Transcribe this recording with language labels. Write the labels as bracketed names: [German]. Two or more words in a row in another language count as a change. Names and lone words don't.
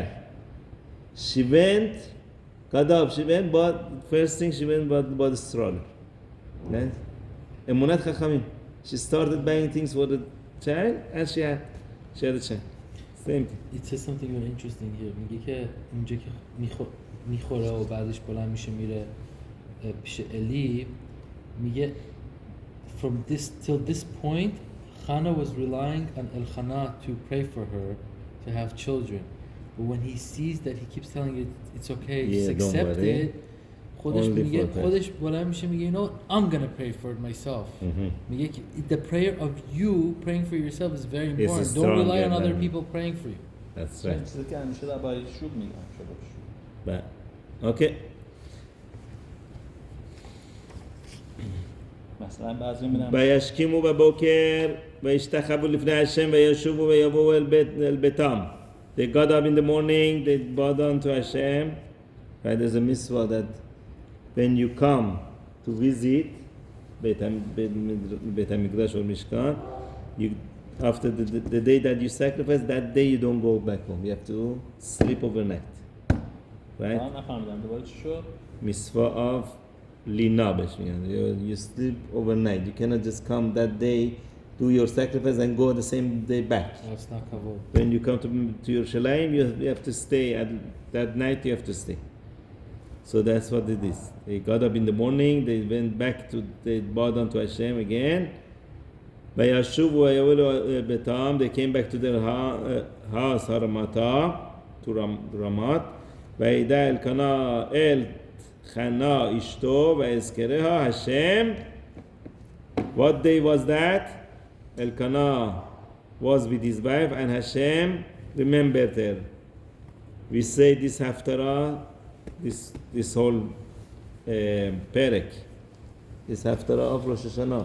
[English] She went, got up, but first thing she went bought a stroller. Right? [Hebrew] אמונת חכמים. [English] She started buying things for the child, and she had a child. Same thing. It says something very interesting here. [Persian] میگه که اونجا که میخوره و بعدش بلند میشه میره پیش الی، [English] میگه from this till this point Hannah was relying on Elkanah to pray for her to have children, but when he sees that he keeps telling it it's okay, just accept it, [Persian] خودش بلند میشه میگه [English] you know I'm gonna pray for it myself. میگه the prayer of you praying for yourself is very important. Don't rely on other people praying for you. That's right. [Persian] چیزی که همیشه در باید شوب میگم شوب. [English] But, okay. [Persian] مثلا بعضی میرم [Hebrew] וישכימו בבוקר וישתחוו לפני השם וישובו ויבואו אל ביתם. [English] They got up in the morning, they bowed down to Hashem. Right, there's a mitzvah that when you come to visit Beit HaMikdash or Mishkan, you, after the day that you sacrifice, that day you don't go back home. You have to sleep overnight. Right? [Persian] نفهمیدم دوباره چی شد؟ [English] Mitzvah of Lina, you sleep overnight. You cannot just come that day, do your sacrifice, and go the same day back. That's not kavod. When you come to Yerushalayim, you have to stay. That night you have to stay. So that's what it is. They got up in the morning, they went back they bowed down to Hashem again. [Hebrew] וישובו ויבואו ביתם, [English] they came back to their house, Haramata, to Ramat. [Hebrew] וידע אלקנה אל חנה אשתו ויזכריה Hashem. [English] What day was that? Elkanah was with his wife and Hashem remembered her. We say this haftarah, this whole perek, this haftarah of Rosh Hashanah.